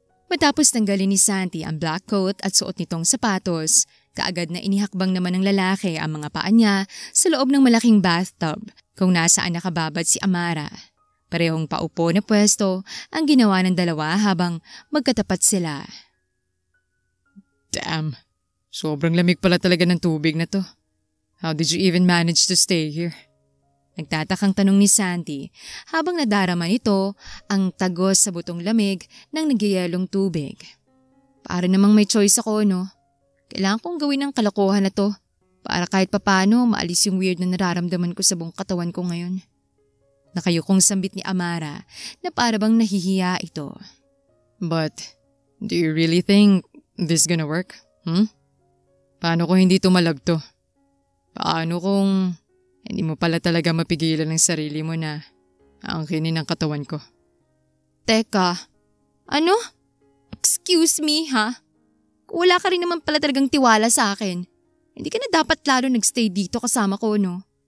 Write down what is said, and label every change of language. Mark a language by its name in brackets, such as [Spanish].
[Filipino] Matapos tanggalin ni Santi ang black coat at suot nitong sapatos, kaagad na inihakbang naman ng lalaki ang mga paa niya sa loob ng malaking bathtub kung nasaan nakababad si Amara. Parehong paupo na pwesto ang ginawa ng dalawa habang magkatapat sila. Damn, sobrang lamig pala talaga ng tubig na to. [English] How did you even manage to stay here? [Filipino] Nagtatakang tanong ni Santi habang nadarama nito ang tagos sa butong lamig ng nagyayelong tubig. Para namang may choice ako, no? Kailangan kong gawin ang kalokohan na to para kahit papano maalis yung weird na nararamdaman ko sa buong katawan ko ngayon. Nakayukong sambit ni Amara na para bang nahihiya ito. [English] But, do you really think this gonna work? [Filipino] Paano kung hindi tumalab to? Paano kung hindi mo pala talaga mapigilan ang sarili mo na aangkinin ang katawan ko? Teka, ano? [English] Excuse me, [Filipino] ha? Kung wala ka rin naman pala talagang tiwala sa akin, hindi ka na dapat lalo nagstay dito kasama ko, no?